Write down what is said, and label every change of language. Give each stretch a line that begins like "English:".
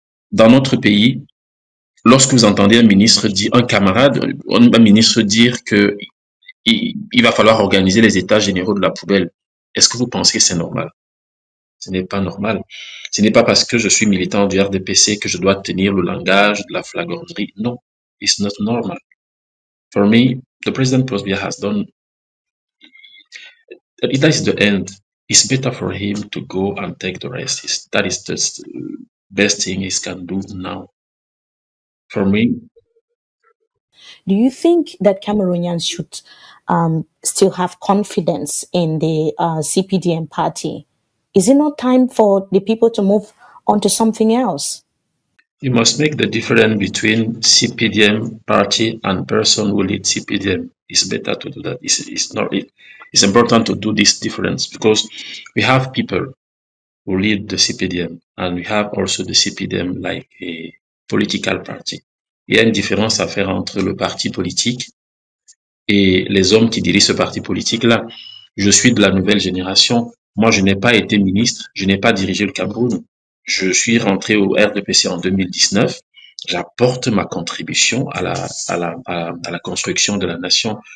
French: Dans notre pays, lorsque vous entendez un ministre dire, un ministre dire que il va falloir organiser les états généraux de la poubelle, est-ce que vous pensez que c'est normal? Ce n'est pas normal. Ce n'est pas parce que je suis militant du RDPC que je dois tenir le langage de la flagornerie.
English: Non, it's not normal. For me, the President Prosbia has done, that is the end. It's better for him to go and take the rest. That is the best thing he can do now. For me, Do you think that Cameroonians should still have confidence in the CPDM party? Is it not time for the people to move on to something else? you must make the difference between CPDM party and person who lead CPDM. It's better to do that. It's important to do this difference because we have people who lead the CPDM and we have also the CPDM like a political party.
French: Il y a une différence à faire entre le parti politique et les hommes qui dirigent ce parti politique-là. Je suis de la nouvelle génération. Moi, je n'ai pas été ministre, je n'ai pas dirigé le Cameroun. Je suis rentré au RDPC en 2019. J'apporte ma contribution à la construction de la nation.